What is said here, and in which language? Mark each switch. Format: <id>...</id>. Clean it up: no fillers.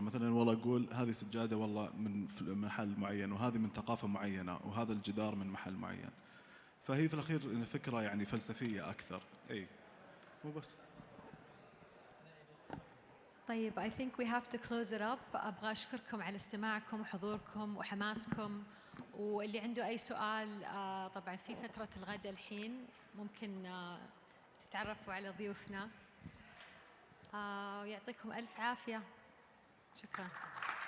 <ar>مثلا والله أقول هذه سجادة والله من محل معين، وهذه من ثقافة معينة، وهذا الجدار من محل معين. فهي في الأخير فكرة يعني فلسفية أكثر. أي مو بس.</ar> <en>طيب I think we have to close it up.</en> <ar>أبغى أشكركم على استماعكم وحضوركم وحماسكم، واللي عنده أي سؤال طبعا في فترة الغداء الحين ممكن تتعرفوا على ضيوفنا. يعطيكم ألف عافية. شكرا.</ar>